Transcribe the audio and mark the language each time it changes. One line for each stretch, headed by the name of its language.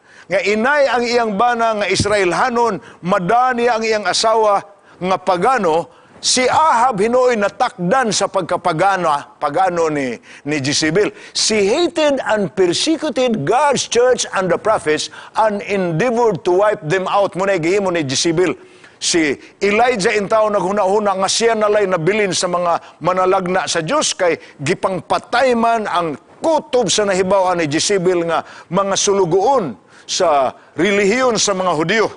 Cebuano: Nga inay ang iyang bana nga Israelhanon, madani ang iyang asawa nga pagano, si Ahab hinuoy natakdan sa pagano ni Jezebel.
English: She hated and persecuted God's church and the prophets and endeavored to wipe them out.
Cebuano: Muna'y gihimo ni Jezebel. Si Elijah intaw naghuna-huna nga siya nalay nabilin sa mga manalagna sa Diyos kay gipangpatay man ang kutob sa nahibaw ni Jezebel nga mga sulugoon sa relihiyon sa mga Hudyo.